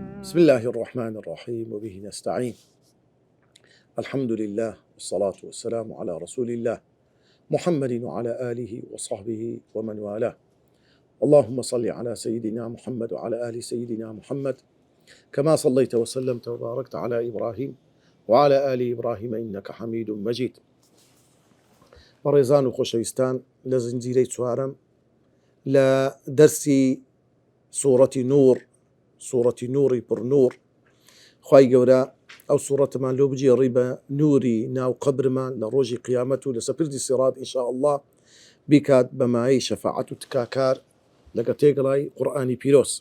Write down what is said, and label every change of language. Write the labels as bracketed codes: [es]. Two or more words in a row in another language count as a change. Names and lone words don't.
[ar] بسم الله الرحمن الرحيم وبه نستعين. الحمد لله والصلاة والسلام على رسول الله محمد وعلى آله وصحبه ومن والاه. اللهم صل على سيدنا محمد وعلى آل سيدنا محمد كما صليت وسلمت وباركت على إبراهيم وعلى آل إبراهيم إنك حميد مجيد. [ckb] بەڕێزان و خۆشەویستان لە زنجیرەی چوارەم لە دەرسی سوورەتی نور، سوورەتی نوری پڕنور، خوای گەورە ئەو سوورەتمان لۆ بجێڕی بە نوری ناو قەبرمان لە ڕۆژی قیامەت و لە سەپردی سیڕات [ar] ئینشاء الله [ckb] بیکات بەمایەی شەفاعەت و تکاکار لەگە تێگەڵای قورئانی پیرۆز.